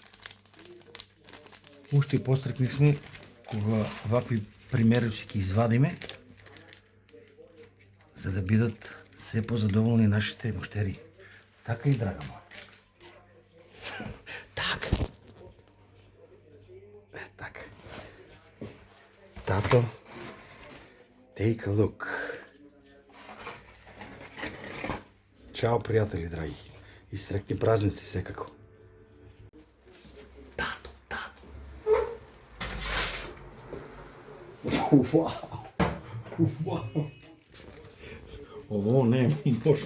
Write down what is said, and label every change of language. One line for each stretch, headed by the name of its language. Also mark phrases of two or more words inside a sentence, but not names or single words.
Macedonian: Уште и пострекни сме кога вакви примероци ќе извадиме, за да бидат се позадоволни нашите муштери. Така ли, драга моја? Така. Така. Тато,
English: take a look.
Macedonian: Чао, пријатели драги. И среќни празници секако. Тато, тато. Вау. Ово не е можно.